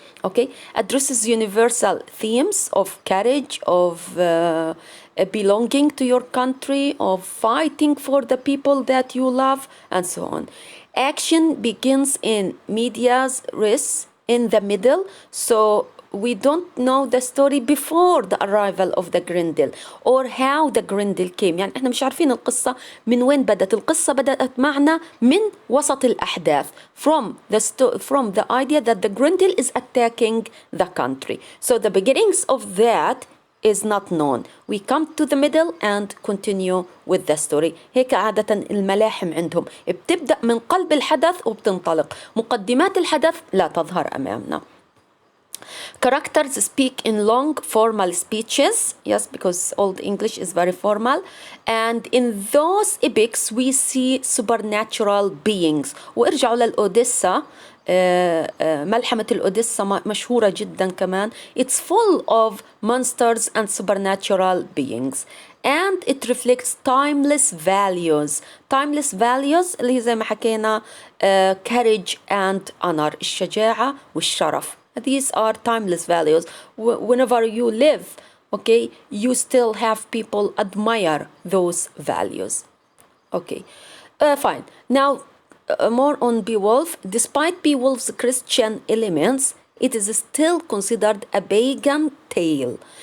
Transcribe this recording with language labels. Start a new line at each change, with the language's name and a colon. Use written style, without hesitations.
English: Okay, addresses universal themes of courage, of belonging to your country, of fighting for the people that you love, and so on. Action begins in medias res, in the middle. So we don't know the story before the arrival of the Grendel, or how the Grendel came.
Arabic: يعني احنا مش عارفين القصة من وين بدأت. القصة بدأت معنا من وسط الأحداث,
English: from the idea that the Grendel is attacking the country. So the beginnings of that is not known. We come to the middle and continue with the story.
Arabic: هيك عادة الملاحم عندهم بتبدأ من قلب الحدث وبتنطلق. مقدمات الحدث لا تظهر أمامنا.
English: Characters speak in long formal speeches, yes, because Old English is very formal, and in those epics we see supernatural beings.
Arabic: وارجعوا للأوديسا, ملحمة الأوديسا مشهورة جدا كمان.
English: It's full of monsters and supernatural beings, and it reflects timeless values. Timeless values
Arabic: اللي زي ما حكينا
English: courage and honor,
Arabic: الشجاعة والشرف.
English: These are timeless values. Whenever you live, okay, you still have people admire those values. Okay, fine. Now, more on Beowulf. Despite Beowulf's Christian elements, it is still considered a pagan tale.